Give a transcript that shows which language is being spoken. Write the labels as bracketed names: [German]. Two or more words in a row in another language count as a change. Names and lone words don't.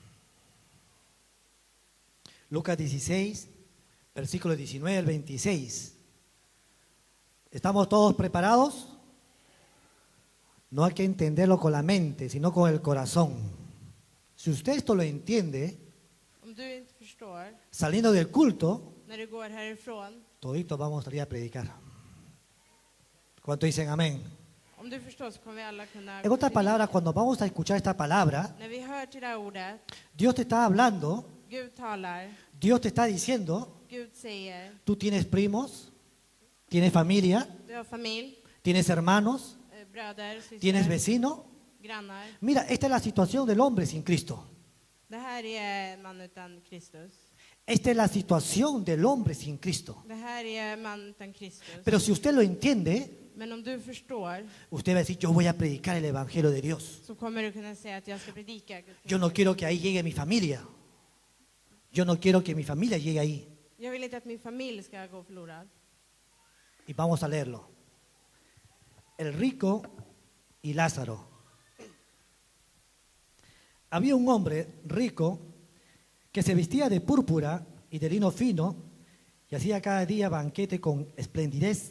[Spanish] Lucas 16, versículo 19 al 26. ¿Estamos todos preparados? No hay que entenderlo con la mente, sino con el corazón. Si usted esto lo entiende, [Swedish] Om du inte förstår, [Spanish] saliendo del culto, [Swedish] när du går härifrån, [Spanish] toditos vamos a salir a predicar. ¿Cuánto dicen amén? [Swedish] om du förstår så kommer vi alla kunna... [Spanish] En otras palabras, cuando vamos a escuchar esta palabra, [Swedish] När vi hör till det här ordet, [Spanish] Dios te está hablando, [Swedish] Gud talar, [Spanish] Dios te está diciendo, [Swedish] Gud säger, [Spanish] tú tienes primos, tienes familia, [Swedish] du har familj, [Spanish] tienes hermanos, [Swedish] bröder, [Spanish] tienes [Swedish] systrar, [Spanish] vecino. [Swedish] grannar. [Spanish] Mira, esta es la situación del hombre sin Cristo. [Swedish] Det här är en man utan Kristus. [Spanish] Esta es la situación del hombre sin Cristo. [Swedish] Det här är en man utan Kristus. [Spanish] Pero si usted lo entiende, [Swedish] Men om du förstår, [Spanish] usted va a decir, yo voy a predicar el Evangelio de Dios. [Swedish] så kommer du kunna säga att jag ska predika Guds [Spanish] Yo no quiero que ahí llegue mi familia. Yo no quiero que mi familia llegue ahí. [Swedish] Jag vill inte att min familj ska gå förlorad. [Spanish] Y vamos a leerlo. El rico y Lázaro. Había un hombre rico que se vestía de púrpura y de lino fino y hacía cada día banquete con esplendidez.